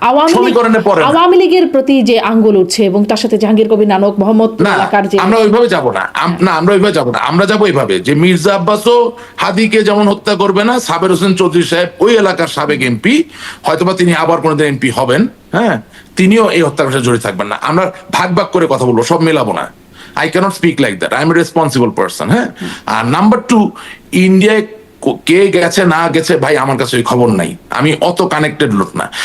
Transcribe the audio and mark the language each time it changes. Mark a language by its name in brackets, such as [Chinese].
[Bangla] আওয়ামী লীগের প্রতি যে আঙ্গুল উঠছে এবং তার সাথে জাহাঙ্গীর কবির নানক, মোহাম্মদ এলাকার যে, আমরা ওইভাবে যাব না। আমরা ওইভাবে যাব না। আমরা যাবো এইভাবে যে মির্জা আব্বাসও হাদিকে যেমন হত্যা করবে না, সাবের হোসেন চৌধুরী সাহেব ওই এলাকার সাবেক এমপি, হয়তোবা তিনি আবার কোনোদিন এমপি হবেন, হ্যাঁ, তিনিও এই হত্যার সাথে জড়িত থাকবেন না। আমরা ভাগ ভাগ করে কথা বলবো, সব মেলাবো না। [English] I cannot speak like that. I am a responsible person. [Bangla] হ্যাঁ, আর নাম্বার 2, ইন্ডিয়ায় কে গেছে না গেছে ভাই আমার কাছে ওই খবর নাই, আমি অত কানেক্টেড লোক না।